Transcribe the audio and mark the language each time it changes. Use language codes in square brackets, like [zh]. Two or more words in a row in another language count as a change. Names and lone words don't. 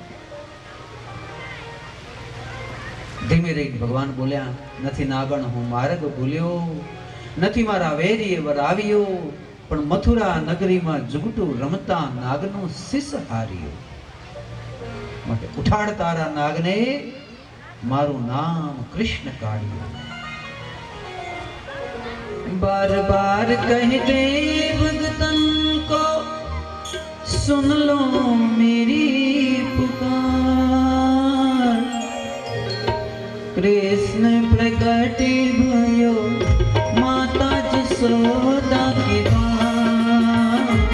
[gu] ધીમે રહીને ભગવાન બોલ્યા, નથી નાગણ હું માર્ગ ભૂલ્યો, નથી મારા વેરીએ વરાવ્યો, પણ મથુરા નગરીમાં જુગટું રમતા નાગનો શિસ હાર્યો. માટે ઉઠાડ તારા નાગને, મારું નામ કૃષ્ણ કાઢ્યું. [hi] बार बार कह दे भगतन को, सुन लो मेरी पुकार. कृष्ण प्रकट भयो माता जसोदा के द्वार.